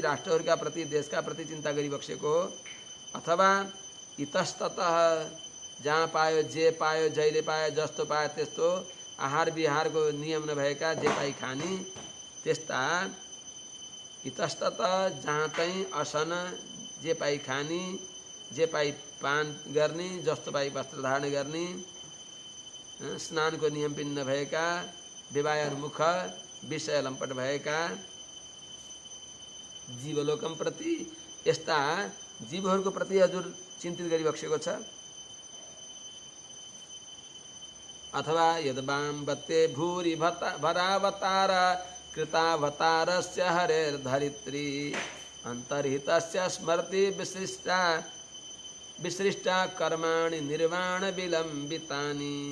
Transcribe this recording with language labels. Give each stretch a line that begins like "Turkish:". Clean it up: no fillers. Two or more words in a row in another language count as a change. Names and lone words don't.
Nepali: राष्ट्रहरूका प्रति देशका प्रति चिन्ता गरिबक्सेको हो अथवा इतस्ततः जहाँ पायो जे पायो जहिले पायो जस्तो पायो त्यस्तो आहार विहारको नियम नभएका जे पाई खानी त्यस्ता इतस्ततः जहाँ तै असन जे पाई खानी जे पाई पान गर्ने जस्तो पाई वस्त्र धारण गर्ने स्नानको नियम पनि नभएका विवाहमुख विषय लम्पट भएका जीवलोकम प्रति यस्ता जीवहरूको प्रति हजुर चिन्तित गरिबक्सेको छ
Sanskrit: अथवा यदवाम बत्ते भूरि भरावतार कृतावतारस्य हरेर्धरित्री अंतर्हितस्य स्मृति विसृष्टा कर्माणि निर्वाण विलंबितानि।